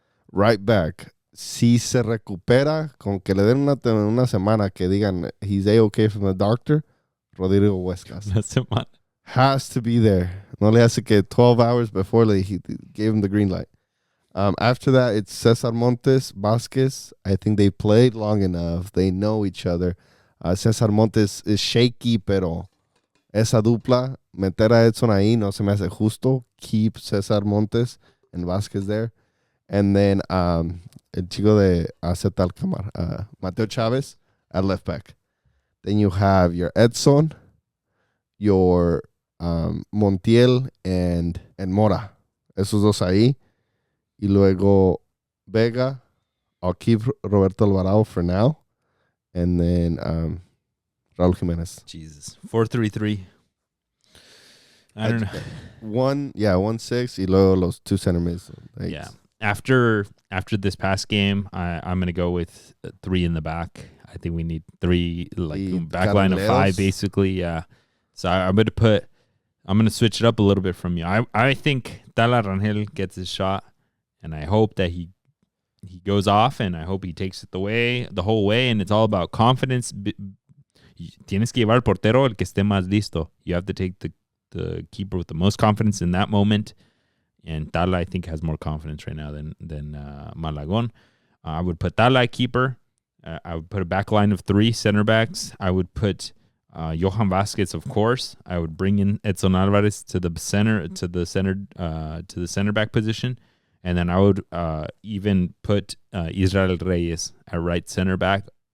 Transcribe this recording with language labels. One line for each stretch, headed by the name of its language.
English: Right back.
Spanish: Si se recupera, con que le den una semana que digan
English: he's A-okay from the doctor,
Spanish: Rodrigo Huescas. Una semana.
English: Has to be there.
Spanish: No le hace que
English: 12 hours before he gave him the green light. After that, it's Cesar Montes, Vasquez. I think they played long enough. They know each other.
Spanish: Cesar Montes
English: is shaky,
Spanish: pero esa dupla, meter a Edson ahí no se me hace justo.
English: Keep Cesar Montes and Vasquez there. And then
Spanish: el chico de AZ Alkmaar,
English: Mateo Chavez at left back. Then you have your Edson, your Montiel, and Mora.
Spanish: Esos dos ahí. Y luego
English: Vega. I'll keep Roberto Alvarado for now. And then Raul Jimenez. Jesus. 4-3-3. I don't know. 1-6
Spanish: y luego los
English: two center mids. Yeah. After this past game, I'm going to go with 3 in the back. I think we need 3, like back line of 5, basically. Yeah. So I'm going to switch it up a little bit from you. I think Tala Rangel gets his shot, and I hope that he goes off, and I hope he takes it the whole way, and it's all about confidence.
Spanish: Tienes que llevar al portero el que esté más listo.
English: You have to take the keeper with the most confidence in that moment. And Tala, I think, has more confidence right now than Malagon. I would put Tala at keeper. I would put a back line of 3 center backs. I would put Johan Vasquez, of course. I would bring in Edson Alvarez to the center back position, and then I would even put Israel Reyes at right center back.